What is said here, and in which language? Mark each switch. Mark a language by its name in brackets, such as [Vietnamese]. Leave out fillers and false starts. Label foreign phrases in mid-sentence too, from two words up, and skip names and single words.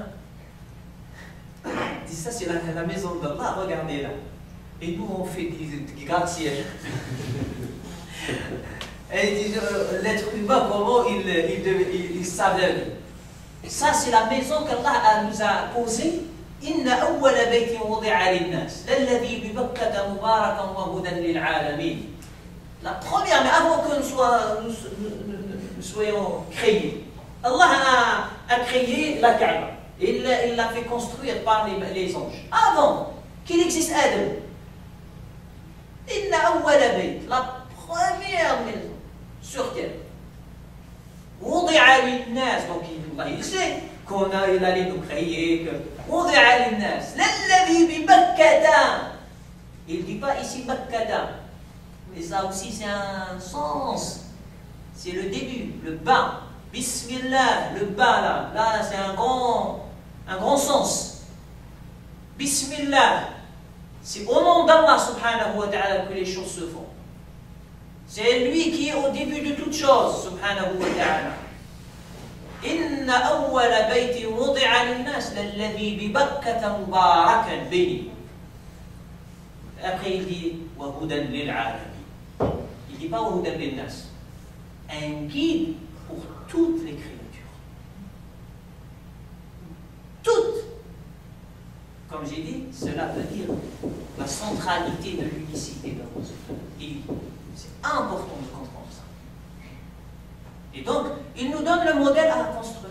[French] Il dit ça, c'est la maison d'Allah, regardez là. Et nous, on fait des gratte-ciel. Et il dit, l'être humain, comment il s'aveugle. Ça, c'est la maison qu'Allah nous a posée. [Arabic] إن أول بيت وضع للناس للذي ببكة مباركا وهدى للعالمين. [French] La première, mais avant que nous soyons créés, Allah a créé la Kaaba. Il l'a fait construire par les anges. Avant qu'il existe Adam. [Arabic] إن أول بيت, [French] la première maison sur terre. [Arabic] وضع للناس, [French] donc il sait il allait nous créer, que [Arabic] وضع للناس للذي ببكة. [French] Il ne dit pas ici Bakkata, mais ça aussi c'est un sens. C'est le début, le bas. Bismillah, le bas là c'est un grand sens. Bismillah, c'est au nom d'Allah [Arabic] سبحانه وتعالى [French] que les choses se font. C'est lui qui est au début de toutes choses, [Arabic] سبحانه وتعالى. إن أول بيت وضع للناس للذي ببكة مباركا béni. [French] Après il dit [Arabic] وهدى للعالمين. [French] Il ne dit pas [Arabic] وهدى للناس. [French] Un guide pour toutes les créatures. Toutes. Comme j'ai dit, cela veut dire la centralité de l'unicité d'Allah. Et c'est important de comprendre ça. Et donc, il nous donne le modèle à construire.